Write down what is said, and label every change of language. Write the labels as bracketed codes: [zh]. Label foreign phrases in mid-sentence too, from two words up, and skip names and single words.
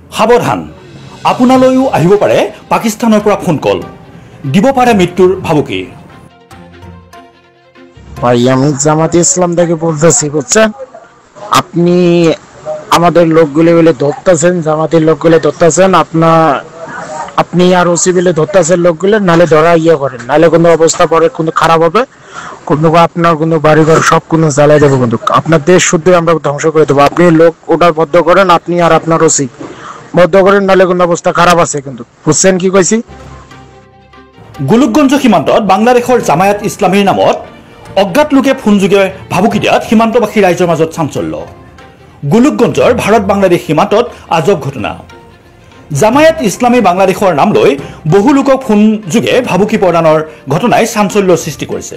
[as] সাৱধান, আপোনালৈও আহিব পাৰে পাকিস্তানৰ পৰা ফোন কল, দিব পাৰে মৃত্যুর ভাবুকি। [bn] ভাই আমি জামাতে ইসলাম থেকে বলতেছি, বুঝছেন? আপনি আমাদের লোকগুলি বলে ধরতেছেন, জামাতের লোকগুলো ধরতেছেন, আপনি আর ওসি বলে ধরতেছেন লোকগুলো, নালে ধরা করেন, নালে কোনো অবস্থা পরে কোনো খারাপ হবে, কোনো আপনার কোনো বাড়িঘর সব কোনো জ্বালাই দেবো, কিন্তু আপনার দেশ শুদ্ধ আমরা ধ্বংস করে দেবো। আপনি লোক ওটা বদ্ধ করেন, আপনি আর আপনার ওসি বদ্ধ করেন, নালে কোনো অবস্থা খারাপ আছে, কিন্তু বুঝছেন কি কইছি? [as] গোলোকগঞ্জ সীমান্তত বাংলাদেশৰ জামায়াত ইছলামীৰ নামত অজ্ঞাত লোকে ফোনযোগে ভাবুকি দিয়াত সীমান্তবাসী ৰাইজৰ মাজত চাঞ্চল্য। গোলোকগঞ্জৰ ভাৰত বাংলাদেশ সীমান্তত আজব ঘটনা। জামায়াত ইছলামী বাংলাদেশৰ নাম লৈ বহু লোকক ফোনযোগে ভাবুকি প্ৰদানৰ ঘটনাই চাঞ্চল্যৰ সৃষ্টি কৰিছে।